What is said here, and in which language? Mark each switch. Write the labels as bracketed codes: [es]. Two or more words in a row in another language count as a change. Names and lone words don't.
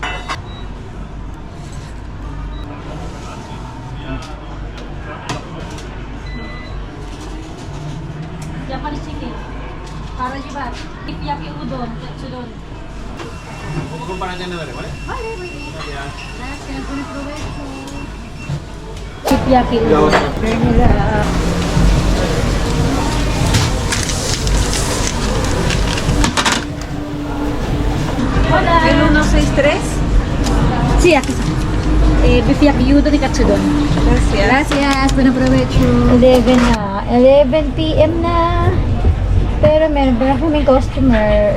[en] Japanese chicken. [tl] Para diba? Ipiyaki udon. Sudon. Kukumpara dyan na rin, wala? [es] Vale, muy bien. Gracias, buen provecho. [tl] Teppanyaki udon. Nila. Ano na sa stress? [es] Sí, aquí está. Beef yaki udon y katsudon. Gracias. Gracias, buen provecho. 11 na. 11 p.m. na. [tl] Pero meron pa kaming customer.